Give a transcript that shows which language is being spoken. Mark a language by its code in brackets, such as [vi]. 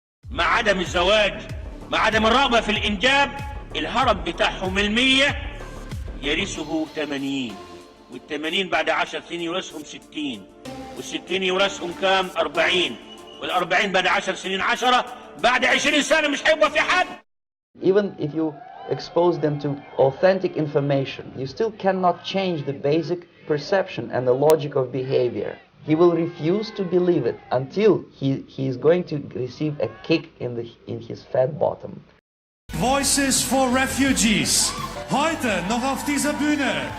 [ar] مع عدم الزواج مع عدم الرغبة في الإنجاب الهرم بتاعهم 100 يرثه 80 وال80 بعد 10 سنين يورثهم 60 وال60 يورثهم كام 40 وال40 بعد 10 سنين 10 بعد 20 سنة مش هيبقى في حد. [en] Even if you expose them to authentic information, you still cannot change the basic perception and the logic of behavior. He will refuse to believe it until he is going to receive a kick in his fat bottom. Voices for Refugees. [de] Heute noch auf dieser Bühne.